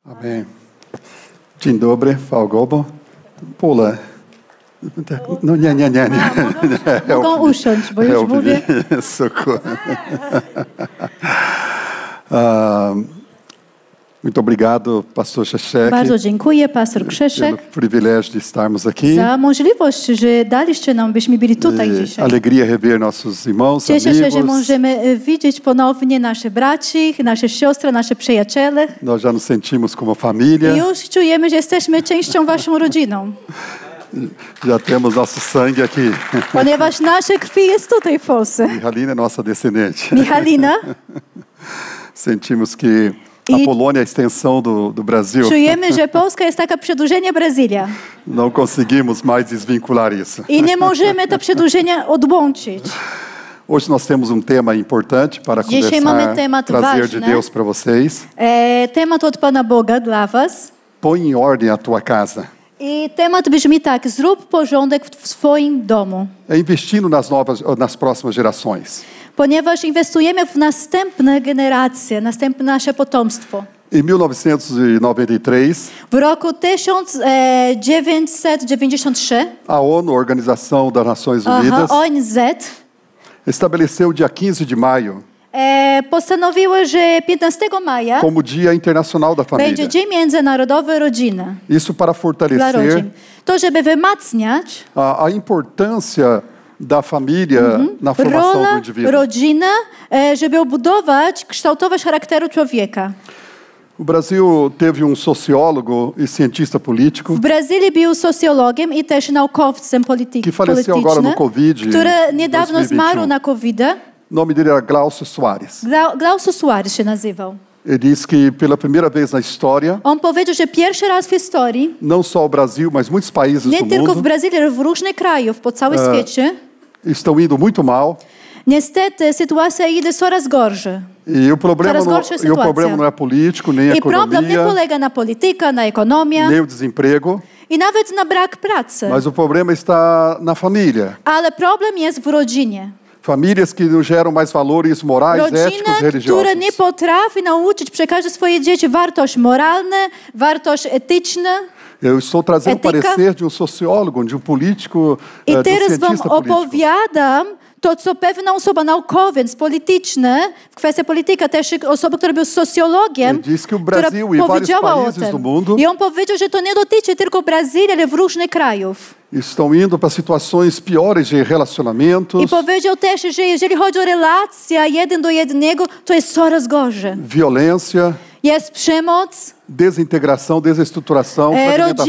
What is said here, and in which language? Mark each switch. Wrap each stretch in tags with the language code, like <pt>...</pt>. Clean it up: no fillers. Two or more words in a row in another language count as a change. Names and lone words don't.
<pl>Amen. Dzień dobry, Frau Gobo. Pula. No nie. Mogą usiąść, bo już mówię.</pl> <pt>Socorro. Muito obrigado, pastor Krzyszek.</pt> <pl>Bardzo dziękuję, pastor Krzyszek,</pl> <pt>pelo privilégio de estarmos aqui.</pt> <pl>za możliwość, że daliście nam, byśmy byli tutaj dzisiaj.</pl> <pt>Alegria rever nossos irmãos,</pt> <pl>Cieszę się, że</pl> <pt>amigos.</pt> <pl>możemy widzieć ponownie nasze braci, nasze siostry, nasze przyjaciele.</pl> <pt>Nós já nos sentimos como família.</pt> <pl>I już czujemy, że jesteśmy częścią waszą rodziną,</pl> <pt>Já temos nosso sangue aqui.</pt> <pl>ponieważ nasze krwi jest tutaj w Polsce.</pl> <pt>Michalina é nossa descendente. Michalina, Sentimos que a E- Polônia é a extensão do Brasil.</pt> <pl>czujemy, że Polska jest taka przedłużenie Brazylia</pl> <pt>Não conseguimos mais desvincular isso.</pt> <pl>i nie możemy to przedłużenie odłączyć.</pl> <pt>Hoje nós temos tema importante para</pt> <pl>Dzisiaj mamy</pl> <pt>conversar,</pt> <pl>temat</pl> <pt>trazer de</pt> <pl>ważny.</pl> <pt>Deus para vocês.</pt> <pl>Temat od Pana Boga dla was.</pl> <pt>Põe em ordem a tua casa.</pt> <pl>I temat brzmi tak: zrób porządek w swoim domu.</pl> <pt>É investindo nas próximas gerações.</pt> <pl>Ponieważ inwestujemy w następne generacje, następne nasze potomstwo.</pl> <pt>Em 1993,</pt> <pl>W roku 1993</pl> <pt>a ONU, Organização das Nações Unidas,</pt> <pl>ONZ</pl> <pt>estabeleceu o dia 15 de maio</pt> <pl>postanowiły, że 15 maja</pl> <pt>como Dia Internacional da Família.</pt> <pl>będzie Dzień Międzynarodowy Rodziny.</pl> <pt>Isso para</pt> <pl>Dla</pl> <pt>fortalecer</pt> <pl>rodzin. To, żeby wzmacniać</pl> <pt>a importância da família na formação do</pt> <pl>rolę</pl> <pt>indivíduo.</pt> <pl>rodziny, żeby obudować, kształtować charakteru człowieka.</pl> <pt>O Brasil teve sociólogo e cientista político</pt> <pl>W Brazylii był socjologiem i też naukowcem</pl> <pt>que faleceu agora no Covid,</pt> <pl>który niedawno 2021. zmarł na COVID.</pl> <pt>O nome dele era Glaucio Soares.</pt> <pl>Glaucio Soares się nazywał.</pl> <pt>Ele disse que pela primeira vez na história,</pt> <pl>On powiedział, że pierwszy raz w historii,</pl> <pt>não só o Brasil, mas muitos países</pt> <pl>nie</pl> <pt>do</pt> <pl>tylko w</pl> <pt>mundo</pt> <pl>Brazylii, ale w różnych krajach po całym świecie,</pl> <pt>estão indo muito mal.</pt> <pl>niestety sytuacja idzie coraz gorzej.</pl> <pt>E o problema,</pt> <pl>Coraz gorsza</pl> <pt>o</pt> <pl>sytuacja.</pl> <pt>problema não é político, nem a</pt> <pl>I problem nie</pl> <pt>economia,</pt> <pl>polega na polityce, na ekonomii</pl> <pt>nem o desemprego,</pt> <pl>i nawet na brak pracy.</pl> <pt>mas o problema está na família.</pt> <pl>Ale problem jest w rodzinie.</pl> <pt>Famílias que não geram mais valores morais, éticos,</pt> <pl>Rodziny,</pl> <pt>religiosos.</pt> <pl>które nie potrafi nauczyć, przekazać swoje dzieci wartość moralne, wartość etyczne.</pl> <pt>Eu estou trazendo o Ética. parecer de sociólogo, de político,</pt> <pl>I</pl> <pt>de</pt> <pl>teraz wam</pl> <pt>cientista político.</pt> <pl>opowiadam to, co pewna osoba naukowiec, polityczny, w kwestii polityka też osoba, która był socjologiem,</pl> <pt>Ele disse que o</pt> <pl>która</pl> <pt>Brasil e vários</pt> <pl>powiedziała o</pl> <pt>países do</pt> <pl>tym.</pl> <pt>mundo</pt> <pl>I on powiedział, że to nie dotyczy tylko Brazylii, ale w różnych krajów.</pl> <pt>estão indo para situações piores de relacionamentos,</pt> <pl>I powiedział też, że jeżeli chodzi o relacje jeden do jednego, to jest coraz gorzej.</pl> <pt>violência,</pt> <pl>Jest przemoc,</pl> <pt>desintegração, desestruturação, fragmentação das</pt>